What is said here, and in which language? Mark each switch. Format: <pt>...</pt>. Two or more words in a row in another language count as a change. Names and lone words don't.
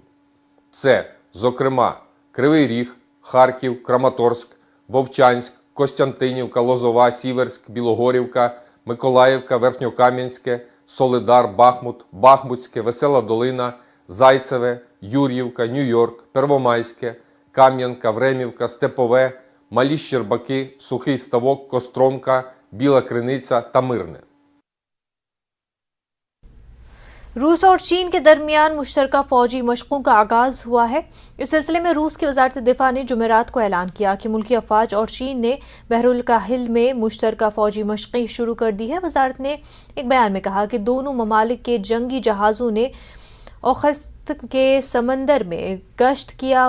<uk>Це, зокрема, Кривий Ріг, Харків, Краматорськ, Вовчанськ, Костянтинівка, Лозова, Сіверськ, Білогорівка, Миколаївка, Верхньокам'янське, Солидар, Бахмут, Бахмутське, Весела Долина, Зайцеве, Юр'ївка, Нью-Йорк, Первомайське, Кам'янка, Времівка, Степове, Малі Щербаки, Сухий Ставок, Костромка, Біла Криниця та Мирне.</uk> <ur>روس اور چین کے درمیان مشترکہ فوجی مشقوں کا آغاز ہوا ہے۔ اس سلسلے میں روس کی وزارت دفاع نے جمعرات کو اعلان کیا کہ ملکی افواج اور چین نے بحر الکاہل میں مشترکہ فوجی مشقیں شروع کر دی ہے۔ وزارت نے ایک بیان میں کہا کہ دونوں ممالک کے جنگی جہازوں نے اوخست کے سمندر میں گشت کیا۔</ur>